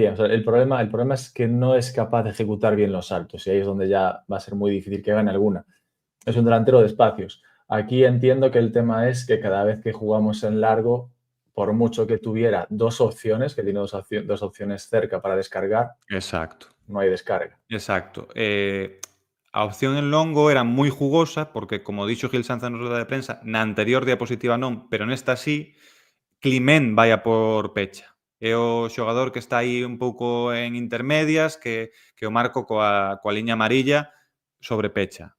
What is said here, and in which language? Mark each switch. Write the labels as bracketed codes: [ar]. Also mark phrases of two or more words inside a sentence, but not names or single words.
[es] O sea, el problema es que no es capaz de ejecutar bien los saltos y ahí es donde ya va a ser muy difícil que gane alguna. Es un delantero de espacios. Aquí entiendo que el tema es que cada vez que jugamos en largo, por mucho que tuviera dos opciones, que tiene dos opciones cerca para descargar, Exacto. no hay descarga. Exacto. [gl] A opción en longo era moi jugosa porque, como dixo Gil Sanz na [es] rueda de prensa, [gl] na anterior diapositiva non, pero nesta sí, Climent vai a por pecha. É o xogador que está aí un pouco en intermedias, que o marco coa liña amarilla sobre pecha.